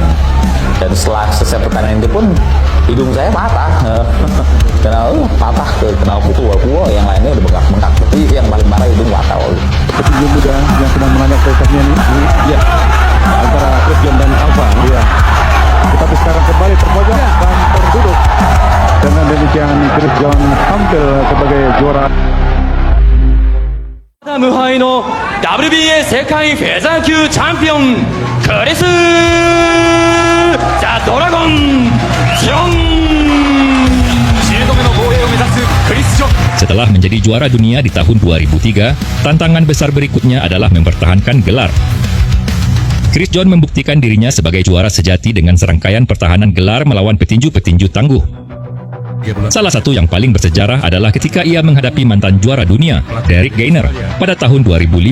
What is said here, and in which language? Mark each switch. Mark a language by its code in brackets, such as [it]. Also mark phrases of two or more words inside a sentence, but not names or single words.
[id] Dan setelah selesai pertandingan itu pun hidung saya patah, patah kena pukul yang lainnya udah bengkak-bengkak. Tapi yang paling parah hidung patah. Petinju muda yang sedang menanjak prestasinya ini, ya, antara Chris John dan Alfa. Ya. Tetapi sekarang kembali terpojok dan terduduk. Dengan demikian Chris John tampil sebagai juara. [ja] 無敗の WBA 世界フェザー級チャンピオンクリス・ザ・ドラゴン・ジョン10度目の防衛を目指すクリス・ジョン。 [id] Setelah menjadi juara dunia di tahun 2003, tantangan besar berikutnya adalah mempertahankan gelar. Chris John membuktikan dirinya sebagai juara sejati dengan serangkaian pertahanan gelar melawan petinju-petinju tangguh. Salah satu yang paling bersejarah adalah ketika ia menghadapi mantan juara dunia, Derek Gainer, pada tahun 2005.